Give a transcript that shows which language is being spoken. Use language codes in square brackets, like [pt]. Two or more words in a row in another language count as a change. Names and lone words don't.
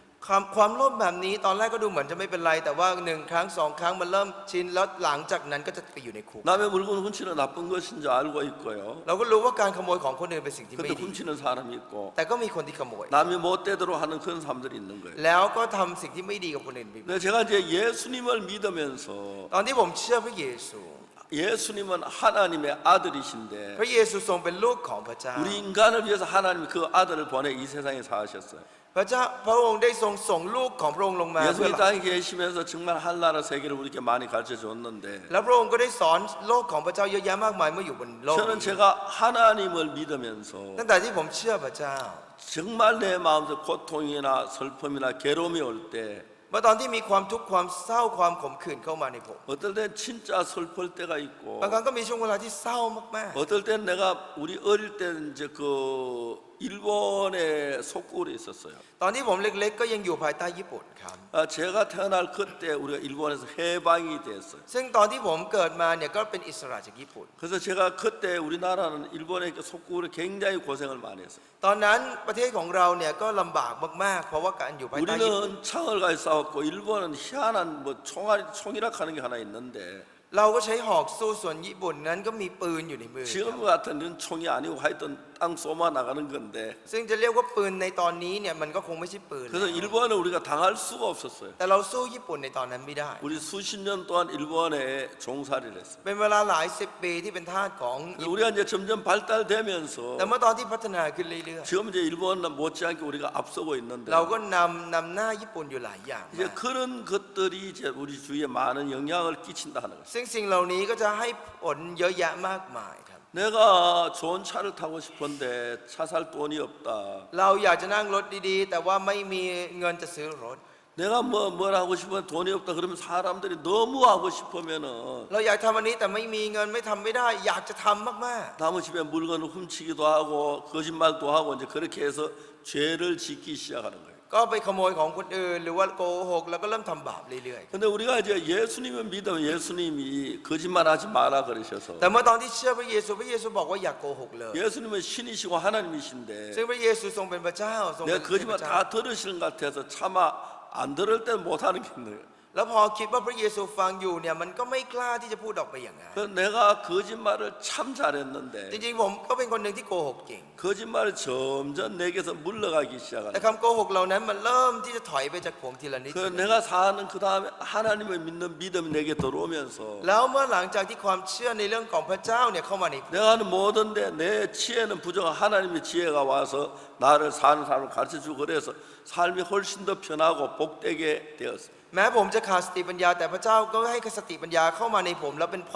[th] ความโลภแบบนี้ตอนแรกก็ดูเหมือนจะไม่เป็นไรแต่ว่าหนึ่งครั้งสองครั้งมันเริ่มชินแล้วหลังจากนั้นก็จะไปอยู่ในคุก [ko] 남의 물건 훔치는 나쁜 것인 줄 알고 있고요. [th] เราก็รู้ว่าการขโมยของคนอื่นเป็นสิ่งที่ไม่ [ko] 근데 [th] ดี [ko] 훔치는 사람이 있고 [th] แต่ก็มีคนที่ขโมย [ko] 남이 못되도록 하는 그런 사람들이 있는 거예요. [th] แล้วก็ทำสิ่งที่ไม่ดีกับคนอื่นไป [ko] 근데 제가 이제 예수님을 믿으면서 [th] ตอนที่ผมเชื่อพระเยซู [ko] 예수님은 하나님의 아들이신데 [th] พระเยซูทรงเป็นลูกของพระเจ้า [ko] 우리 인간을 위해서 하나님이 그 아들을 보내 이 세상에 사하셨어요. [th] พระเจ้าพระองค์ได้ทรงส่งลูกของพระองค์ลงมา [ko] 예수 [th] เพื่อ [ko] 이 땅에 계시면서 정말 한나라 세계를 우리에게 많이 가르쳐 줬는데 [th] แล้วพระองค์ก็ได้สอนโลกของพระเจ้าเยอะแยะมากมายเมื่ออยู่บนโลก [ko] 저는 [th] นี้ [ko] 제가 하나님을 믿으면서 [th] ตั้งแต่ที่ผมเชื่อพระเจ้า [ko] 정말 내 마음속 고통이나 슬픔이나 괴로움이 올 때 [th] เมื่อตอนที่มีความทุกข์ความเศร้าความขมขื่นเข้ามาในผม [ko] 어떨 땐 진짜 슬플 때가 있고 [th] บางครั้งก็มีช่วงเวลาที่เศร้ามาก [ko] 어떨 땐 내가 우리 어릴 때 이제 그 일본에 속국으로 있었어요. [th] ๆตอนที่ผมเล็กๆก็ยังอยู่ภายใต้ญี่ปุ่นครับ [ko] 제가 태어날 그때 우리가 일본에서 해방이 됐어요. [th] ซึ่งตอนที่ผมเกิดมาเนี่ยก็เป็นอิสระจากญี่ปุ่น [ko] 그래서 제가 그때 우리나라는 일본의 속국으로 굉장히 고생을 많이 했어요. [th] ตอนนั้นประเทศของเราเนี่ยก็ลำบากมากๆเพราะว่าการอยู่ภายใต้ญี่ปุ่น [ko] 우리는 창을 가지고 싸웠고 일본은 희한한 뭐 총이라고 하는 게 하나 있는데 [th] เราก็ใช้หอกสู้ส่วนญี่ปุ่นนั้นก็มีปืนอยู่ในมือ [ko] 지금 같은 건 총이 아니고 하여튼 땅 쏘아 나가는 건데 [th] ซึ่งจะเรียกว่าปืนในตอนนี้เนี่ยมันก็คงไม่ใช่ปืน [ko] 그래서 일본은 우리가 당할 수가 없었어요. [th] แต่เราสู้ญี่ปุ่นในตอนนั้นไม่ได้ [ko] 우리 수십 년 동안 일본에 종살이를 했어요. [th] เป็นเวลาหลายสิบปีที่เป็นทาสของญี่ปุ่น [ko] 우리가 이제 점점 발달되면서 [th] แต่เมื่อตอนที่พัฒนาขึ้นเรื่อย [ko] 지금 이제 일본은 못지않게 우리가 앞서고 있는데 [th] ๆเราก็นำหน้าญี่ปุ่นอยู่หลายอย่าง [ko] 이제 [th] มาก [ko] 그런 것들이 이제 우리 주위에 많은 영향을 끼친다 하는 거죠. [th] ซึ่งสิ่งเหล่านี้ก็จะให้ผลเยอะแยะมากมายครับ [ko] 내가 좋은 차를 타고 싶은데 차 살 돈이 없다. [th] เราอยากจะนั่งรถดีๆ แต่ว่าไม่มีเงินจะซื้อรถ [ko] 내가 뭘 하고 싶으면 돈이 없다 그러면 사람들이 너무 하고 싶으면은 [th] เราอยากทำอันนี้แต่ไม่มีเงินไม่ทำไม่ได้ อยากจะทำมาก [ko] 남의 집에 물건을 훔치기도 하고 거짓말도 하고 이제 그렇게 해서 죄를 짓기 시작하는 거예요. [th] ๆ ก็ไปขโมยของคนอื่นหรือว่าโกหกแล้วก็เริ่มทำบาปเรื่อย [ko] 근데 우리가 이제 예수님을 믿으면 예수님이 거짓말하지 마라 그러셔서 [th] ๆ แต่เมื่อตอนที่เชื่อพระเยซูบอกว่าอย่าโกหกเลย [ko] 예수님은 신이시고 하나님이신데 [th] ซึ่งพระเยซูทรงเป็นพระเจ้าทรงเป็น [ko] 내가 [th] พระ [ko] 거짓말 [th] เจ้า [ko] 다 들으시는 것 같아서 차마 안 들을 때 못하는 게 있는 거예요. [th] แล้วพอคิดว่าพระเยซูฟังอยู่เนี่ยมันก็ไม่กล้าที่จะพูดออกไปอย่างนั้น [ko] 그래서 내가 거짓말을 참 [th] จ [ko] 잘했는데 [th] ริงๆผมก็เป็นคนหนึ่งที่โกหกเก่ง [ko] 거짓말이 점점 내게서 물러가기 [th] แต่ [ko] 시작하는 [th] คำโกหกเหล่านั้นมันเริ่มที่จะถอยไปจากผมทีละนิด [ko] 그 내가 사는 그 다음에 하나님을 믿는 믿음이 내게 들어오면서 [th] แล้วเมื่อหลังจากที่ความเชื่อในเรื่องของพระเจ้าเนี่ยเข้ามาในผม [ko] 내가 하는 모든데 내 지혜는 부족한 하나님의 지혜가 와서 나를 사는 사람을 가르쳐주고 그래서 삶이 훨씬 더 편하고 복되게 되었어요. [th] แม้ผมจะขาดสติปัญญาแต่พระเจ้าก็ให้สติปัญญาเข้ามาในผมแล้วเป็นพร